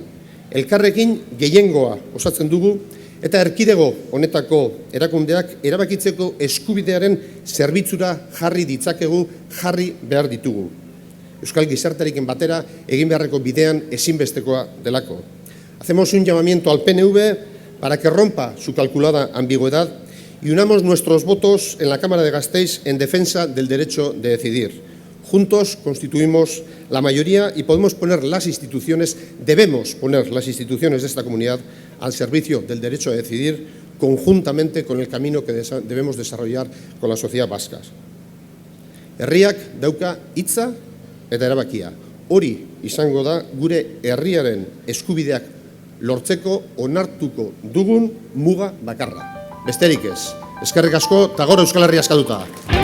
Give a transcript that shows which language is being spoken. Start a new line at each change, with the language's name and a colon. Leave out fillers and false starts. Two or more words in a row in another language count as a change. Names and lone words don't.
Basque: Elkarrekin gehiengoa osatzen dugu eta erkidego honetako erakundeak erabakitzeko eskubidearen zerbitzura jarri ditzakegu, jarri behar ditugu. Euskal gizartearekin batera egin beharreko bidean ezinbestekoa delako.
Spanish: Hacemos un llamamiento al PNV para que rompa su calculada ambigüedad y unamos nuestros votos en la Cámara de Gasteiz en defensa del derecho de decidir. Juntos constituimos la mayoría y podemos poner las instituciones, debemos poner las instituciones de esta comunidad al servicio del derecho a decidir conjuntamente con el camino que debemos desarrollar con la sociedad vasca.
Basque: Herriak dauka hitza eta erabakia. Hori izango da gure herriaren eskubideak lortzeko onartuko dugun muga bakarra. Besterik ez. Eskerrik asko eta gora Euskal Herria askatuta.